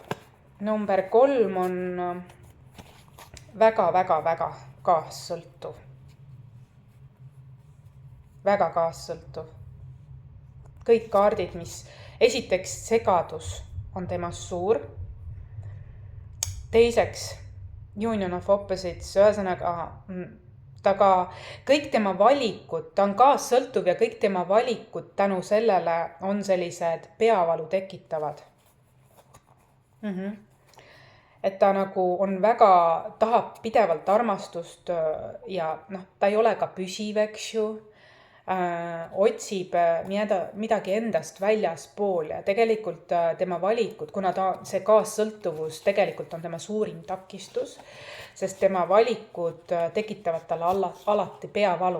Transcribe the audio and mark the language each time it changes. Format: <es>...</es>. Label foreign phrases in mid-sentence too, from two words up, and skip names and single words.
<et>Number 3 on väga kaassõltuv. Väga kaassõltuv. Kõik kaardid, mis esiteks segadus on temas suur. Teiseks,</et> <en>union of opposites,</en> <et>ühesõnaga taga kõik tema valikud, ta on kaassõltuv ja kõik tema valikud tänu sellele on sellised peavalu tekitavad. Et ta nagu on väga, tahab pidevalt armastust ja ta ei ole ka püsiv, eks ju, otsib midagi endast väljaspool ja tegelikult tema valikud, kuna see kaassõltuvus tegelikult on tema suurim takistus, sest tema valikud tekitavad talle alati peavalu.</et>